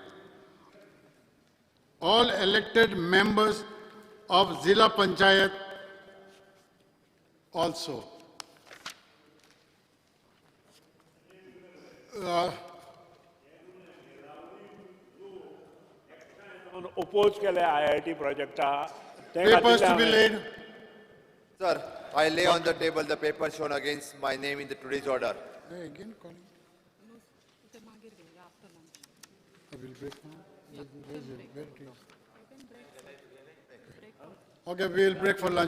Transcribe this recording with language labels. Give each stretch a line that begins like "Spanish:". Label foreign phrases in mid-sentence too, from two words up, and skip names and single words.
English: All elected members of Zilla Panchayat also.
Marathi: oppose केले IIT projecta.
English: Papers to be laid. Sir, I lay on the table the paper shown against my name in the today's order. Hey, again calling. I will break now. Where it is? Okay, we will break for lunch.